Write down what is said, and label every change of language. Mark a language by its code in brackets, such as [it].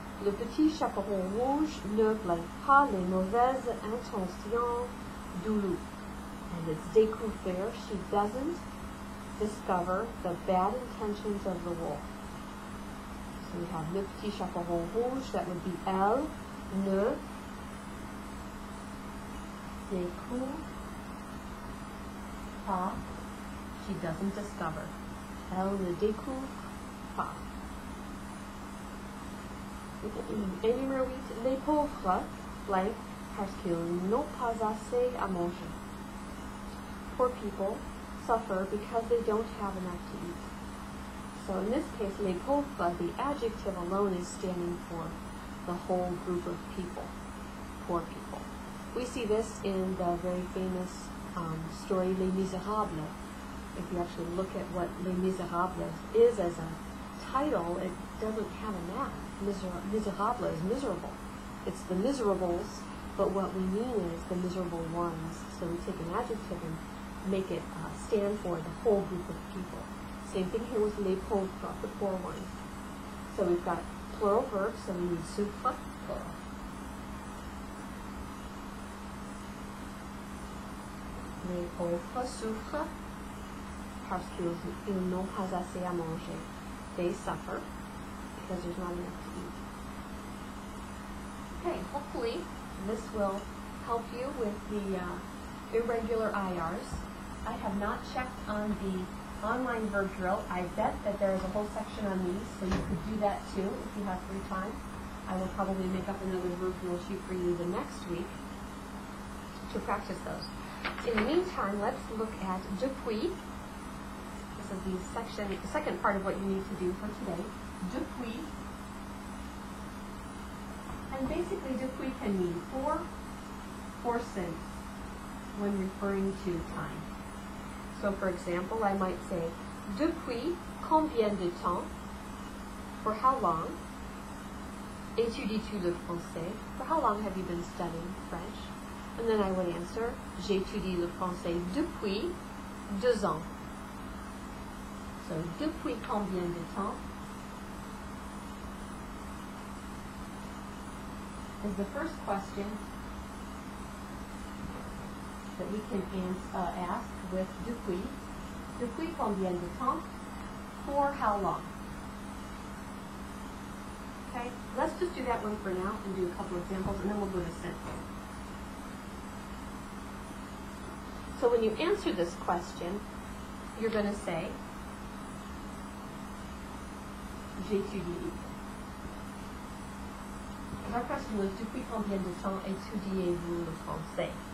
[fr] Le petit chaperon rouge ne blank pas les mauvaises intentions du loup. [en] And it's découvrir. She doesn't discover the bad intentions of the wolf. So we have le petit chaperon rouge, that would be [fr] elle ne découvre pas. [en] She doesn't discover. [fr] Elle ne découvre pas. Et numéro 8, les pauvres blank parce qu'ils n'ont pas assez à manger. [en] Poor people suffer because they don't have enough to eat. So in this case, les pauvres, the adjective alone is standing for the whole group of people, poor people. We see this in the very famous story Les Miserables. If you actually look at what Les Miserables is as a title, it doesn't have a noun. Miserable is miserable. It's the miserables, but what we mean is the miserable ones. So we take an adjective and make it stand for the whole group of people. Same thing here with les pauvres, the poor ones. So we've got plural verbs, so we need souffre, plural. [fr] Les pauvres souffrent parce qu'ils n'ont pas assez à manger. [en] They suffer because there's not enough to eat. Okay, hopefully this will help you with the irregular IRs. I have not checked on the online verb drill. I bet that there is a whole section on these, so you could do that too if you have free time. I will probably make up another verb drill sheet for you the next week to practice those. In the meantime, let's look at depuis. This is the second part of what you need to do for today. Depuis. And basically, depuis can mean for or since when referring to time. So, for example, I might say, [fr] depuis combien de temps? [en] For how long? [fr] Étudies-tu le français? [en] For how long have you been studying French? And then I would answer, [fr] j'étudie le français depuis 2 ans. [en] So, [fr] depuis combien de temps [en] is the first question that we can ask with depuis. [fr] Depuis combien de temps? [en] For how long? Okay, let's just do that one for now and do a couple examples, and then we'll go to since. So when you answer this question, you're going to say, j'étudie. our question was, [fr] depuis combien de temps étudiez-vous le français?